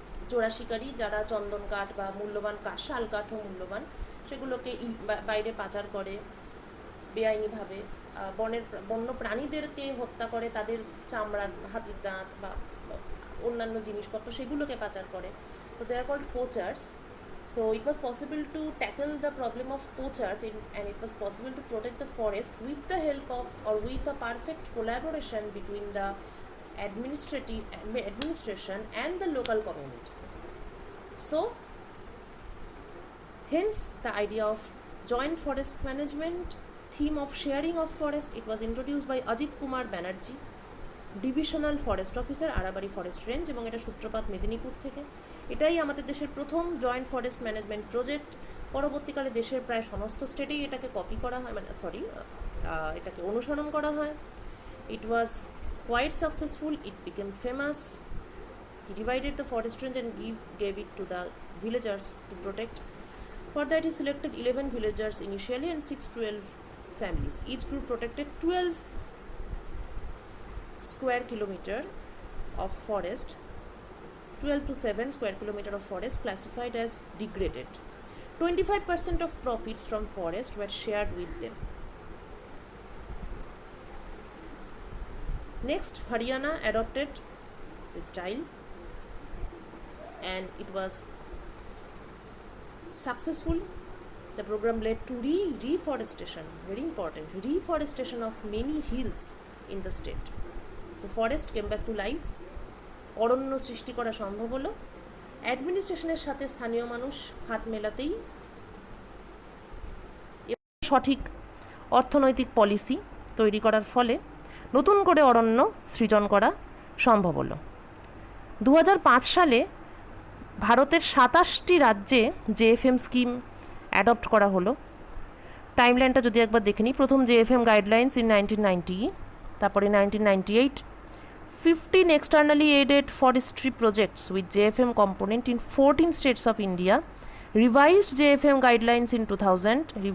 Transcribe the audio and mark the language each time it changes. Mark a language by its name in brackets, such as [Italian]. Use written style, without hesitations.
[Bangla] চোরা শিকারী, যারা চন্দন কাঠ বা মূল্যবান কাঠ, শাল কাঠও মূল্যবান, সেগুলোকে বাইরে পাচার করে বেআইনিভাবে, বন্য প্রাণীদেরকে হত্যা করে, তাদের চামড়া, হাতির দাঁত বা অন্যান্য জিনিসপত্র সেগুলোকে পাচার করে। [English] তো they are called poachers. So it was possible to tackle the problem of poachers and it was possible to protect the forest with the help of, or with a perfect collaboration between the administration and the local community. So hence the idea of joint forest management, theme of sharing of forest, it was introduced by Ajit Kumar Banerjee, divisional forest officer, Arabari forest range, [Bangla] এবং এটা সূত্রপাত মেদিনীপুর থেকে। এটাই আমাদের দেশের প্রথম joint forest management project. পরবর্তীকালে দেশের প্রায় সমস্ত স্টেটেই এটাকে কপি করা হয়, এটাকে অনুসরণ করা হয়। [English] It was quite successful, it became famous. He divided the forest range and gave it to the villagers to protect. For that he selected 11 villagers initially and 612 families. Each group protected 12 square kilometer of forest, 12 to 7 square kilometer of forest classified as degraded. 25% of profits from forest were shared with them. Next, Haryana adopted this style and it was successful. The program led to reforestation, very important, reforestation of many hills in the state. So forest came back to life, [Bangla] অরণ্য সৃষ্টি করা সম্ভব হলো। অ্যাডমিনিস্ট্রেশনের সাথে স্থানীয় মানুষ হাত মেলাতেই সঠিক অর্থনৈতিক পলিসি তৈরি করার ফলে নতুন করে অরণ্য সৃজন করা সম্ভব হলো। 2005 সালে ভারতের 27টি রাজ্যে জেএফএম স্কিম অ্যাডপ্ট করা হলো। টাইমলাইনটা যদি একবার দেখে নিই, প্রথম [English] JFM guidelines in 1990, তারপরে 1998 15 externally aided forestry projects with JFM component in 14 states of India, revised JFM guidelines in 2000,